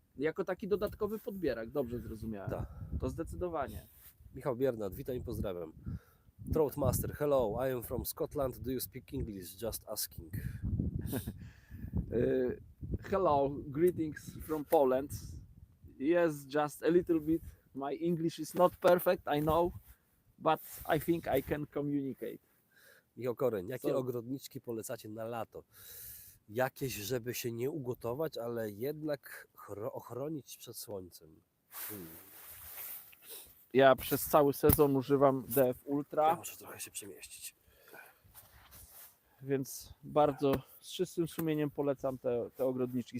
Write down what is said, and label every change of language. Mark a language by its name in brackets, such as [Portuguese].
[Polish] Jako taki dodatkowy podbierak, dobrze zrozumiałem. Tak. To zdecydowanie. Michał Biernat, witam i pozdrawiam. [English] Troutmaster, hello, I am from Scotland, do you speak English? Just asking. Hello, greetings from Poland. Yes, just a little bit. My English is not perfect, I know, but I think I can communicate. [Polish] Michał Koreń, jakie Co? ogrodniczki polecacie na lato? Jakieś, żeby się nie ugotować, ale jednak ochronić przed słońcem. Ja przez cały sezon używam DF Ja Ultra, muszę trochę się przemieścić. więc bardzo z czystym sumieniem polecam te ogrodniczki.